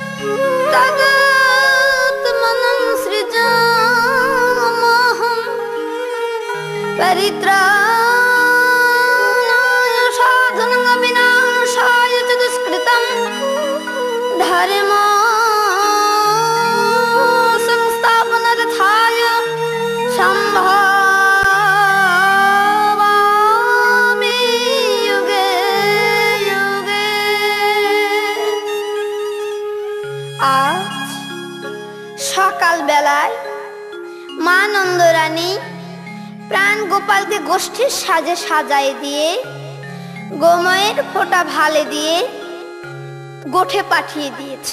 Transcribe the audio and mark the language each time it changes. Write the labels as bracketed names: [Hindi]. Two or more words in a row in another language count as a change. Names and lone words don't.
[Sanskrit] तदात्मनं सृजाम्यहं परित्राणाय साधनं विनाशाय च दुष्कृतं धर्म संस्थापनार्थाय संभवामि युगे युगे। [Bangla] আজ সকাল বেলায় মা নন্দরানী প্রাণ গোপালকে গোষ্ঠীর সাজে সাজায় দিয়ে গোময়ের ফোঁটা ভালে দিয়ে গোঠে পাঠিয়ে দিয়েছে।